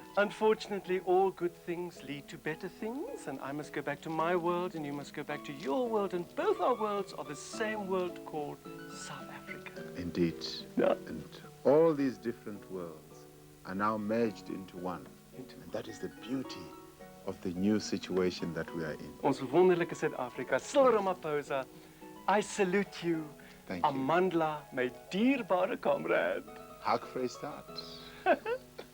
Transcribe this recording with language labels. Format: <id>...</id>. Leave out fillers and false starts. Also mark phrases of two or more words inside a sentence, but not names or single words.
<en>unfortunately, all good things lead to better things, and I must go back to my world, and you must go back to your world, and both our worlds are the same world called South Africa. Indeed. Yeah. And all these different worlds are now merged into one. And that is the beauty of the new situation that we are in.</en> <af>Ons wonderlike Suid-Afrika.</af> <en>Cyril Ramaphosa, I salute you. Thank you.</en> <af>Amandla, my dierbare comrade. Hak Vrystaat.</af>